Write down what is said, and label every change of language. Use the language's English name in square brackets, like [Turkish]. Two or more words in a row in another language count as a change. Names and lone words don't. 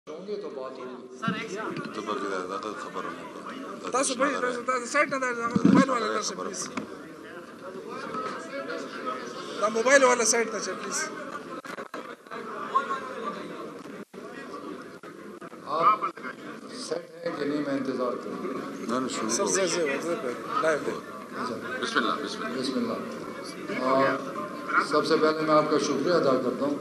[Urdu] ہوں گے تو بات ہوگی. [Pashto] تاسو به تاسو سایت نه دا موبایل والا تاسو پلیز دا موبایل والا سایت ته چه پلیز. [Urdu] آپ سیٹ ہیں کہ نہیں؟ میں انتظار کروں. [Pashto] سر زه لائیو دی. [Arabic] بسم اللہ. [Urdu] سب سے پہلے میں آپ کا شکریہ ادا کرتا ہوں.